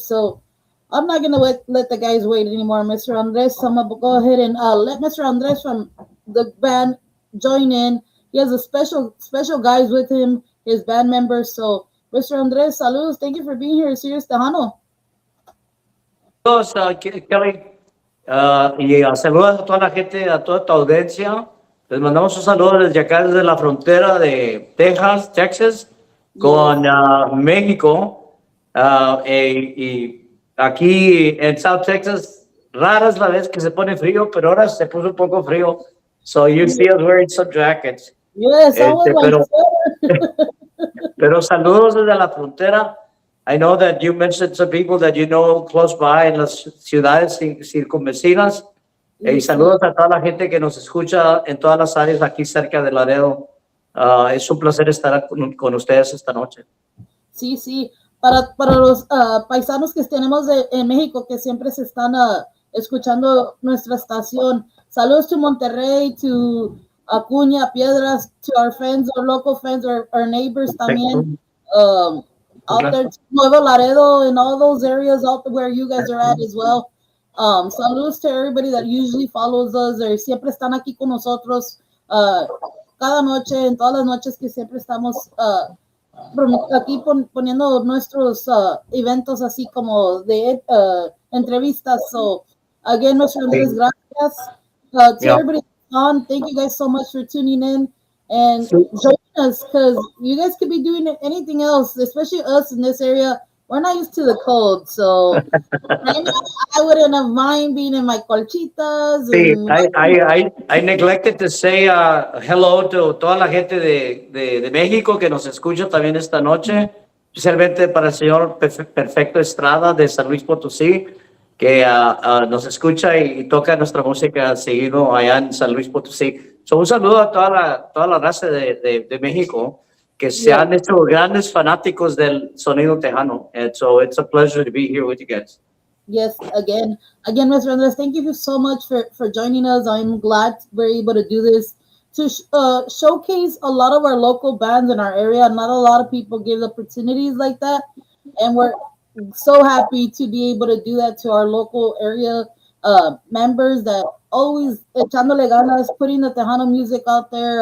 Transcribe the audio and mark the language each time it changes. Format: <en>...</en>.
<en>So I'm not gonna let the guys wait anymore. Mr. Andres, I'm gonna go ahead and let Mr. Andres from the band join in. He has a special guys with him, his band members. So Mr. Andres, saludos. Thank you for being here, Sirius Tejano.</en> <es>Saludos, Kelly. Y saludos a toda la gente, a toda tu audiencia. Les mandamos un saludo desde acá, desde la frontera de Texas, con México. Y aquí en South Texas, rara es la vez que se pone frío, pero ahora se puso un poco frío.</es> <en>So you see us wearing some jackets. Yes,</en> <es>pero saludos desde la frontera.</es> <en>I know that you mentioned some people that you know close by</en> <es>en las ciudades circunvecinas. Y saludos a toda la gente que nos escucha en todas las áreas aquí cerca de Laredo. Es un placer estar con ustedes esta noche. Sí. Para los paisanos que tenemos en México que siempre se están escuchando nuestra estación.</es> <en>Saludos to Monterrey, to Acuña, Piedras, to our friends, our local friends, our neighbors también. Out there, Nuevo Laredo, and all those areas out where you guys are at as well.</en> <es>Saludos</es> <en>to everybody that usually follows us, or</en> <es>siempre están aquí con nosotros cada noche, en todas las noches que siempre estamos aquí poniendo nuestros eventos así como de entrevistas.</es> <en>So, again,</en> <es>nuestras gracias</es> <en>to everybody on. Thank you guys so much for tuning in and joining us, because you guys could be doing anything else, especially us in this area. we're not used to the cold, so right now I wouldn't have mind being in my colchitas</en> <es>Sí,</es> <en>and I neglected to say hello to</en> <es>toda la gente de México que nos escucha también esta noche, especialmente para el señor Perfecto Estrada de San Luis Potosí, que nos escucha y toca nuestra música seguido allá en San Luis Potosí. So, un saludo a toda la raza de México que se</es> <en>yeah.</en> <es>han hecho grandes fanáticos del sonido tejano.</es> <en>And so it's a pleasure to be here with you guys. Yes, again, Mr. Andres, thank you so much for joining us. I'm glad we're able to do this to showcase a lot of our local bands in our area. Not a lot of people give opportunities like that, and we're so happy to be able to do that to our local area members that always</en> <es>echándole ganas,</es> <en>putting the Tejano music out there.</en>